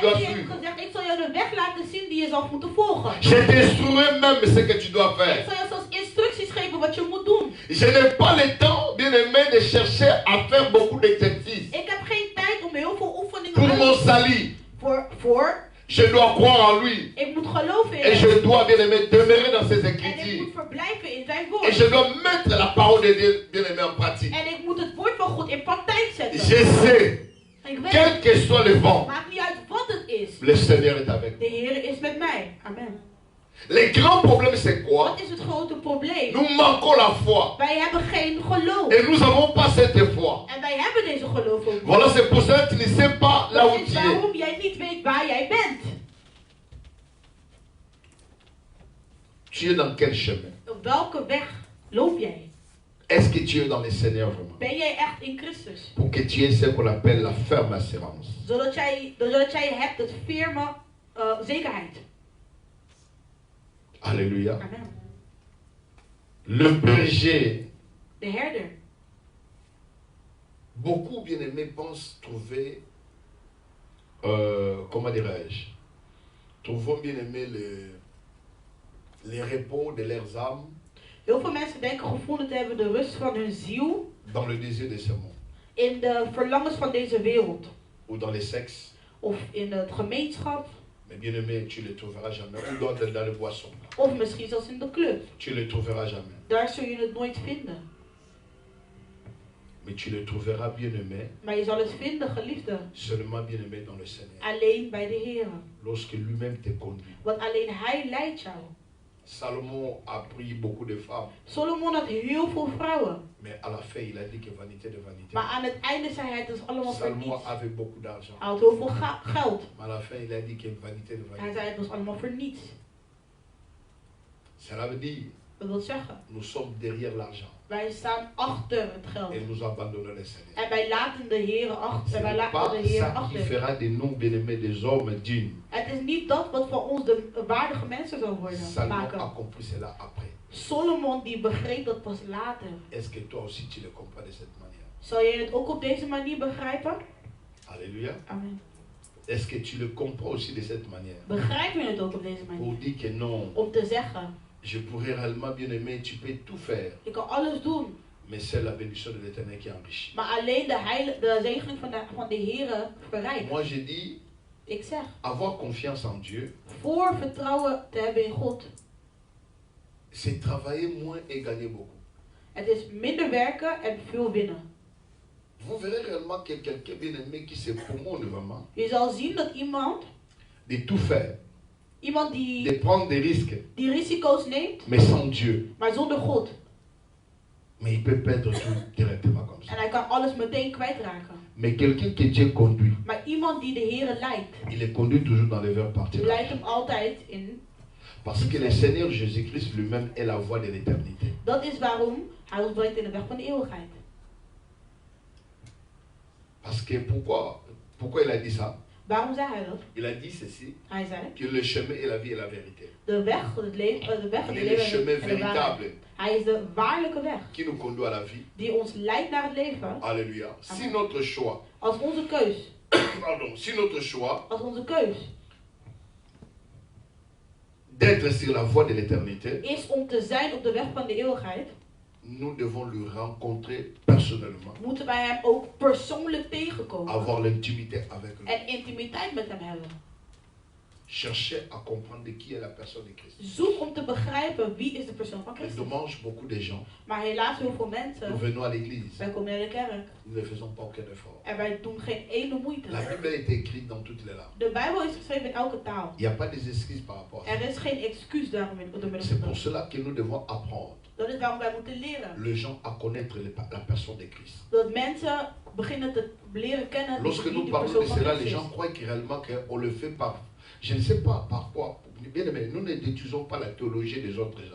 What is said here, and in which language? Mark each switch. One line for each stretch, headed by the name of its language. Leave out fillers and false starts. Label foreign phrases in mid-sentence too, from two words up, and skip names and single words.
Dutch: hij heeft
French: suivre.
Dutch: gezegd, ik zal jou de weg laten zien die die je zelf moeten volgen.
French: Je t'instruirai même ce que tu dois faire.
Dutch: Ik zal je zelfs instructies geven wat je moet doen.
French: Je n'ai pas le temps, bien aimé, de chercher à faire beaucoup d'exercices.
Dutch: Ik heb geen tijd om heel veel oefeningen
French: pour mon salut.
Dutch: Voor
French: je dois croire en lui.
Dutch: Ik moet geloven in
French: et je dois, bien aimé, demeurer dans ses
Dutch: en ik
French: écritures.
Dutch: moet verblijven in zijn woord.
French: Et je dois mettre la parole de Dieu, bien aimé, en pratique.
Dutch: En ik moet het woord van God in praktijk zetten.
French: Je sais,
Dutch: Ik weet,
French: quel que soit le vent,
Dutch: maakt niet uit wat het is.
French: le Seigneur est avec
Dutch: De
French: nous.
Dutch: Heer is met mij. Amen.
French: Le grand problème, c'est quoi?
Dutch: Wat is het grote probleem?
French: Nous manquons la foi.
Dutch: Wij hebben geen geloof.
French: Et nous n'avons pas cette foi.
Dutch: En wij hebben deze geloof ook niet.
French: Voilà, c'est pour ça que tu ne sais pas là où
Dutch: Dat is
French: tu es.
Dutch: waarom jij niet weet waar jij bent.
French: Tu es dans quel chemin?
Dutch: Op welke weg loop jij?
French: Est-ce que tu es dans le Seigneur vraiment?
Dutch: Ben jij echt in Christus?
French: Pour que tu aies ce qu'on appelle la ferme assurance.
Dutch: Zodat jij hebt het firme zekerheid.
French: Alléluia.
Dutch: Amen.
French: Le berger.
Dutch: De herder.
French: Beaucoup bien-aimés pensent trouver, comment dirais-je, trouvons bien-aimés les repos de leurs âmes.
Dutch: Heel veel mensen denken gevonden te hebben de rust van hun ziel.
French: Dans le désir de ce monde.
Dutch: In de verlangens van deze wereld.
French: Ou dans les sexes.
Dutch: Of in het gemeenschap.
French: Mais bien-aimé, tu le trouveras jamais. Ou dans le boisson.
Dutch: Of misschien zelfs in de club.
French: Tu le trouveras jamais.
Dutch: Daar zul je het nooit vinden.
French: Mais tu le trouveras bien-aimé.
Dutch: Maar je zal het vinden, geliefde.
French: Seulement bien-aimé dans le Seigneur.
Dutch: Alleen bij de Heer.
French: Lorsque lui-même te conduit.
Dutch: Want alleen Hij leidt jou.
French: Salomon a pris beaucoup de femmes.
Dutch: Solomon had heel veel vrouwen.
French: Mais à la fin, il a dit que vanité de vanité.
Dutch: Maar aan het einde zei hij dat is allemaal voor
French: Salomon
Dutch: niets.
French: avait beaucoup d'argent.
Dutch: Hij had heel veel geld.
French: Mais à la fin, il a dit que vanité de vanité.
Dutch: Hij zei het was allemaal voor niets.
French: Cela veut dire,
Dutch: Dat wil zeggen,
French: nous sommes derrière l'argent.
Dutch: wij staan achter het geld.
French: Et nous abandonnons le Seigneur.
Dutch: En wij laten de Heer achter.
French: Ce
Dutch: Wij
French: n'est
Dutch: laten
French: pas
Dutch: de Heer
French: ça qui
Dutch: achter.
French: fera des noms bien-aimés des hommes dignes.
Dutch: Het is niet dat wat voor ons de waardige mensen zal worden.
French: Salomon
Dutch: Maken.
French: a compris cela après.
Dutch: Solomon die begreep dat pas later.
French: Est-ce que toi aussi tu le comprends de cette manière?
Dutch: Zal jij het ook op deze manier begrijpen?
French: Alléluia.
Dutch: Amen.
French: Est-ce que tu le comprends aussi de cette manière?
Dutch: Begrijp je het ook op deze
French: Pour
Dutch: manier?
French: dire que non,
Dutch: Om te zeggen,
French: je pourrais réellement bien aimer, tu peux tout faire.
Dutch: ik kan alles doen.
French: Mais c'est la bénédiction de l'Éternel qui enrichit.
Dutch: Maar alleen de zegening van de Heer verrijkt.
French: Moi je dis,
Dutch: Ik zeg,
French: avoir confiance en Dieu,
Dutch: voor vertrouwen te hebben in God,
French: c'est travailler moins et gagner beaucoup.
Dutch: het is minder werken en veel winnen.
French: Vous verrez réellement que quelqu'un bien aimé qui se promeut vraiment,
Dutch: Je zal zien dat iemand
French: de tout faire, de
Dutch: die
French: prendre des risques,
Dutch: risico's neemt,
French: mais sans Dieu.
Dutch: maar zonder God.
French: Mais il peut perdre tout directement comme ça.
Dutch: En hij kan alles meteen kwijtraken.
French: Mais quelqu'un que Dieu conduit,
Dutch: Maar iemand die de Heer leidt,
French: il est conduit toujours dans les vers
Dutch: die
French: partir.
Dutch: leidt hem altijd in.
French: Parce que le Seigneur Jésus-Christ lui-même est la voie de l'éternité.
Dutch: Dat is waarom hij ons brengt in de weg van de eeuwigheid.
French: Parce que pourquoi il a dit ça?
Dutch: Waarom zei hij dat?
French: Il a dit ceci,
Dutch: Hij zei,
French: que le chemin est la vie et la vérité.
Dutch: de weg, het leven, de weg,
French: Il
Dutch: het
French: est le
Dutch: leven
French: chemin
Dutch: en de waarheid.
French: véritable
Dutch: Hij is de waarlijke weg
French: qui nous conduit à la vie.
Dutch: die ons leidt naar het leven.
French: Alléluia. Si
Dutch: Amen.
French: notre choix,
Dutch: Als onze keus,
French: pardon, si notre choix d'être sur la voie de l'éternité,
Dutch: is om te zijn op de weg van de eeuwigheid,
French: nous devons le rencontrer personnellement,
Dutch: moeten wij hem ook persoonlijk tegenkomen
French: avoir l'intimité avec lui,
Dutch: en intimiteit met hem hebben.
French: chercher à comprendre qui est la personne de Christ.
Dutch: Zoek om te begrijpen wie is de persoon van
French: Et
Dutch: Christus.
French: dommage, beaucoup de gens,
Dutch: Maar helaas heel veel
French: nous
Dutch: mensen,
French: venons à l'église,
Dutch: wij komen naar de kerk
French: nous ne faisons pas aucun effort.
Dutch: en wij doen geen ene moeite.
French: La Bible a été écrite dans toutes les langues.
Dutch: De Bijbel is geschreven in elke taal.
French: Il n'y a pas des excuses par rapport à ça.
Dutch: Er is geen excuus daarom in de middel
French: C'est
Dutch: van
French: pour
Dutch: dat.
French: cela que nous devons apprendre
Dutch: Dat is waarom wij moeten leren.
French: les gens à connaître la personne de Christ.
Dutch: Dat mensen beginnen te leren kennen
French: Lorsque
Dutch: wie
French: nous
Dutch: die
French: parlons de
Dutch: persoon van
French: cela, les
Dutch: Christus
French: gens
Dutch: is.
French: croient que réellement qu'on le fait par... Je ne sais pas par quoi. Bien aimé, nous n'étudions pas la théologie des autres gens.